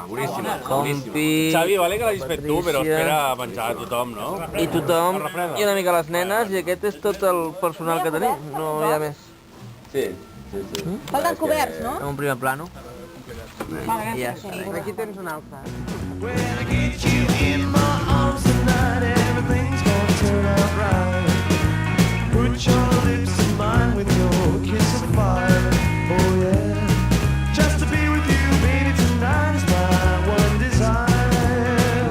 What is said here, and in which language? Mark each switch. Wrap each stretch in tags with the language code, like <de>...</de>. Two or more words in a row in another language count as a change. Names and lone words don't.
<ca>Compi, Xavi, vale que l'hagis fet tu, però espera a menjar a tothom, no? i tothom, i una mica les nenes, i aquest és tot el personal que tenim, no hi ha més. Sí. Falten coberts, no?</ca> <es>Un primer plano.</es> <ca>I ja està. Aquí tens un altre.</ca> <en>When I get you in my arms tonight, everything's gonna turn out right. Put your lips in mine with your kiss of fire. Oh yeah, just to be with you, baby, tonight is my one desire.</en>